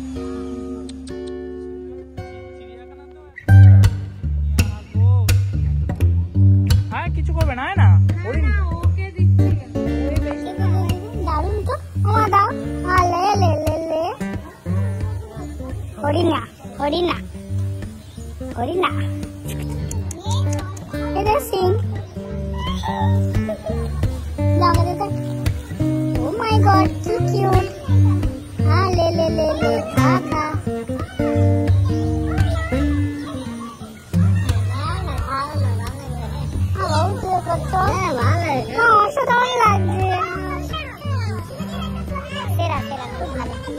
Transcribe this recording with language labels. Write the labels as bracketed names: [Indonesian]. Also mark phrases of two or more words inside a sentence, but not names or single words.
[Bangla] কিছু করবে না, না দারুন তো, আমার দাও। লে লে লে লে হরিণা হরিণা হরিণা, এটা সিং। [English] Oh my God [Bangla] কি কিউট। লে লে লে লে খা খা। অসাধারণ লাগছে, সেরা সেরা, খুব ভালো।